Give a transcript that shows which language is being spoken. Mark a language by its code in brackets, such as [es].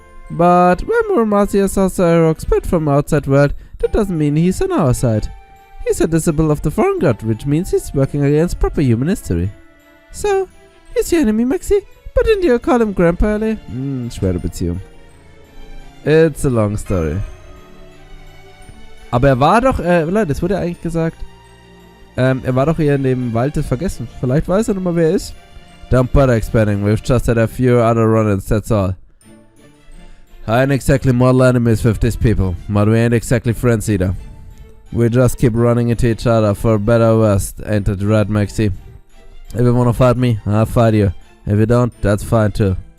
[en] But when Muramasa is also a rock spread from outside world, that doesn't mean he's on our side. He's a disciple of the foreign god, which means he's working against proper human history. So, he's your enemy, Maxi? But didn't you call him Grandpa earlier? [de] Schwere Beziehung. [en] It's a long story. [de] Aber er war doch, Leute, das wurde ja eigentlich gesagt. Er war doch hier in dem Wald des Vergessens. Vielleicht weiß er nochmal, wer er ist. [en] Don't bother expanding, we've just had a few other run-ins, that's all. I ain't exactly mortal enemies with these people, but we ain't exactly friends either. We just keep running into each other for better or worse, ain't it right, Maxi? If you wanna fight me, I'll fight you. If you don't, that's fine too.